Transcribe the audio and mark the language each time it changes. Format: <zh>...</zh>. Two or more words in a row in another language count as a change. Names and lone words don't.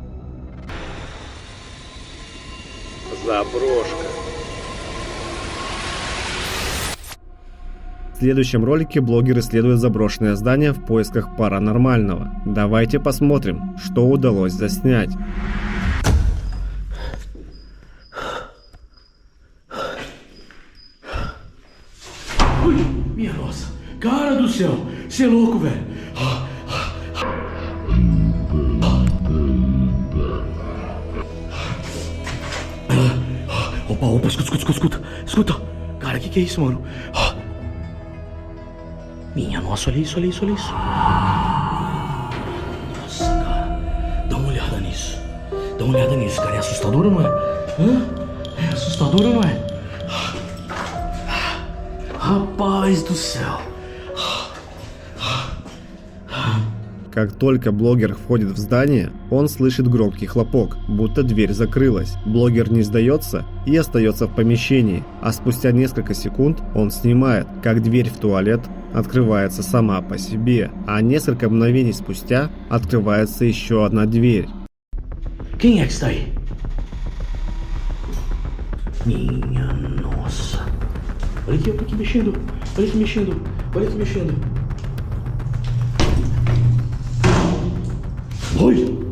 <ru>Заброшка. В следующем ролике блогер исследует заброшенное здание в поисках паранормального. Давайте посмотрим, что удалось заснять.</ru> <pt>Ui, minha nossa. Cara do céu. Você é louco, velho. Opa, escuta. Cara, que é isso, mano? Minha nossa, olha isso. Nossa, cara. Dá uma olhada nisso, cara. É assustador ou não é? É assustador ou não é? Rapaz do céu.</pt> <ru>Как только блогер входит в здание, он слышит громкий хлопок, будто дверь закрылась. Блогер не сдается и остается в помещении, а спустя несколько секунд он снимает, как дверь в туалет открывается сама по себе, а несколько мгновений спустя открывается еще одна дверь.</ru> <pt>Quem é que está aí? Minha nossa. Olha aqui mexendo. Olha aqui mexendo. Olha!</pt>